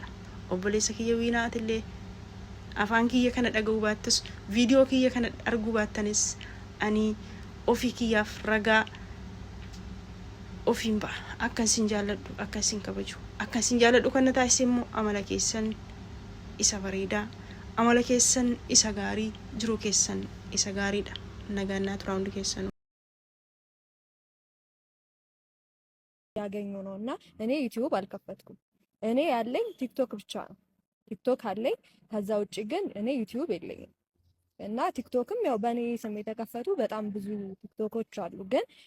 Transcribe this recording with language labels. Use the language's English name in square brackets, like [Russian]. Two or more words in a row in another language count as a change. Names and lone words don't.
[Oromo] Obboleessa kiyya Wiinaatillee afaan kiyya kana dhaga'uu baattus viidiyoo kiyya kana arguu baattanis ani ofii kiyyaaf ragaa ofiin ba'a. Akkasin jaaladhu, akkasin kabaju, akkasin jaaladhu kan na taasise immoo amala keessan isa bareedaa, amala keessan isa gaarii, jiruu keessan isa gaariidha. Nagaannaa turaa hundi keessan [Amharic] ያገኙ ነውና እኔ ዩቲዩብ አልከፈትኩም። እኔ ያለኝ ቲክቶክ ብቻ ነው። ቲክቶክ አለኝ። ከዛ ውጪ ግን እኔ ዩቲዩብ የለኝም። እና ቲክቶክም ያው በእኔ ስም የተከፈቱ በጣም ብዙ ቲክቶኮች አሉ። ግን